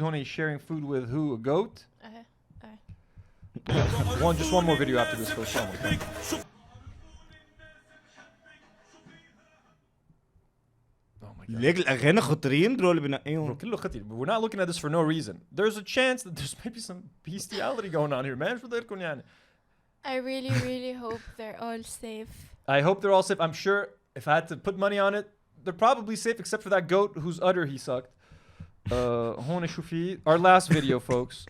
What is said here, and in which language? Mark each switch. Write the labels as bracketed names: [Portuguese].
[English] Honey, sharing food with who? A goat? Just one more video after this goes on. [Arabic] ليك الأغاني خطرين درو اللي بنقيهم. كله خطير. [English] We're not looking at this for no reason. There's a chance that there's maybe some bestiality going on here, man. [Arabic] شو بدكم يعني? [English] I really hope they're all safe. I hope they're all safe. I'm sure if I had to put money on it, they're probably safe except for that goat whose udder he sucked. [Arabic] هون شو في? [English] Our last video, folks.